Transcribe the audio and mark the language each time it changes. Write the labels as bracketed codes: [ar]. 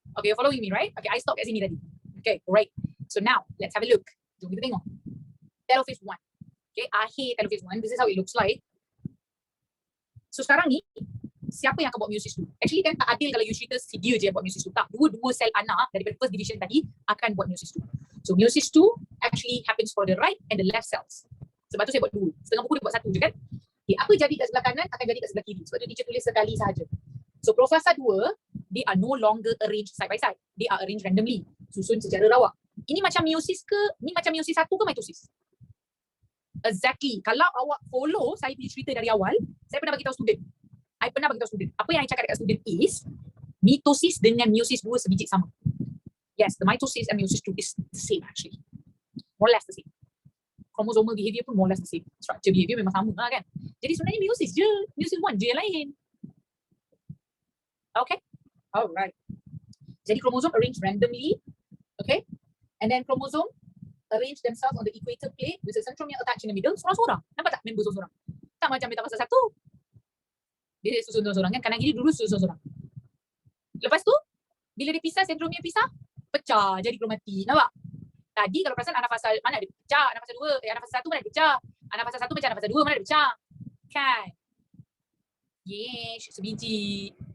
[en] Okay, you're following me, right? Okay, I stop [ms] kat sini tadi. [en] Okay, great. So now, let's have a look. [ms] Jom kita tengok. [en] Telophase 1. [ms] Okay, akhir telophase 1. [en] This is how it looks like. [ms] So sekarang ni, siapa yang akan buat meiosis 2? Actually kan tak adil kalau you cerita si dia je yang buat meiosis 2. Tak, dua sel anak daripada first division tadi akan buat meiosis 2. [en] So meiosis 2 actually happens for the right and the left cells. [ms] Sebab tu saya buat 2. Setengah buku dia buat 1 je kan? Okay, apa jadi kat sebelah kanan akan jadi kat sebelah kiri. Sebab tu teacher tulis sekali sahaja. [en] So profasa 2, they are no longer arranged side by side. They are arranged randomly. [ms] Susun secara rawak. Ini macam meiosis ke? Ini macam meiosis 1 ke mitosis? [en] Exactly. [ms] Kalau awak follow saya punya cerita dari awal, saya pernah bagi tahu student. I pernah bagi tahu student. Apa yang I cakap dekat student is mitosis dengan meiosis 2 sebiji sama. [en] Yes, the mitosis and meiosis 2 is the same actually. More or less the same. Chromosomal behavior pun more or less the same. Structure behavior [ms] memang sama lah kan. Jadi sebenarnya meiosis je. Meiosis 1 je yang lain. [en] Okay. Alright. [ms] Jadi [en] chromosome arranged randomly. Okay. And then chromosome arrange themselves on the equator plate with a centromere attached in the middle. [ms] Seorang-seorang. Nampak tak member seorang-seorang? Tak macam metafasa 1. Dia susun seorang-seorang kan. Kanan kiri dulu susun seorang. Lepas tu, bila dia pisah, centromere pisah, pecah jadi kromatin. Nampak? Tadi kalau perasan anafasa mana ada pecah, anafasa 2, anafasa 1 mana ada pecah. Anafasa 1 macam anafasa 2 mana ada pecah. Kan? Yesh, sebiji.